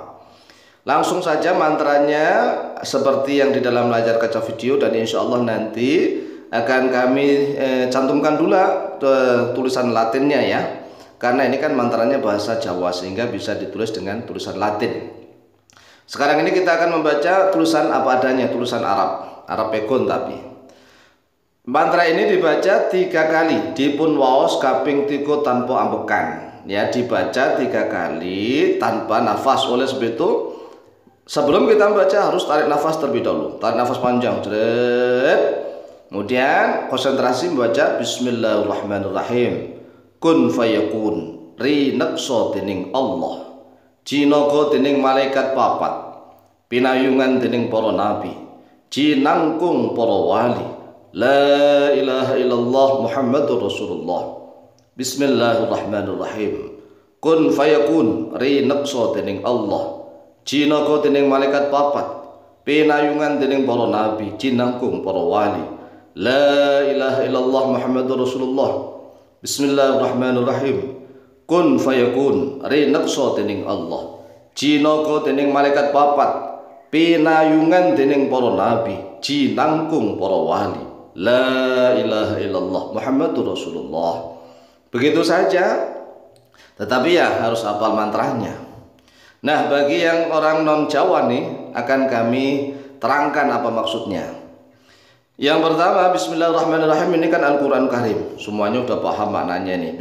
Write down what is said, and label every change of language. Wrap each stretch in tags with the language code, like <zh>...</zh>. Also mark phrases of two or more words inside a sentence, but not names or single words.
<id>Langsung saja mantranya seperti yang di dalam layar kaca video, dan</id> <ar>إن شاء الله</ar> <id>nanti akan kami cantumkan dulu tulisan Latinnya ya, karena ini kan mantranya bahasa Jawa sehingga bisa ditulis dengan tulisan Latin. Sekarang ini kita akan membaca tulisan apa adanya, tulisan Arab Pegon. Tapi mantra ini dibaca 3 kali,</id> <jv>dipun waos kaping 3 tanpa ambekan ya,</jv> <id>dibaca 3 kali tanpa nafas. Oleh sebab itu sebelum kita membaca harus tarik nafas terlebih dahulu, tarik nafas panjang, kemudian konsentrasi membaca Bismillahirrahmanirrahim.</id> <ar>كن فيكون,</ar> <jv>rinekso dening Allah, jinaga dening malaikat papat, pinayungan dening para nabi, jinangkung para wali.</jv> <ar>لا إله إلا الله محمد رسول الله. Bismillahirrahmanirrahim. كن فيكون,</ar> <jv>rinekso dening Allah, jinaga dening malaikat papat, pinayungan dening para nabi, jinangkung para wali.</jv> <ar>لا إله إلا الله محمد رسول الله. Bismillahirrahmanirrahim. كن فيكون,</ar> <jv>rinekso dening Allah, jinaga dening malaikat papat, pinayungan dening para nabi, jinangkung para wali.</jv> <ar>لا إله إلا الله محمد رسول الله.</ar> <id>Begitu saja, tetapi ya harus hafal mantranya. Nah, bagi yang orang non Jawa nih, akan kami terangkan apa maksudnya. Yang pertama, Bismillahirrahmanirrahim, ini kan Al-Quran Karim, semuanya udah paham maknanya nih.</id>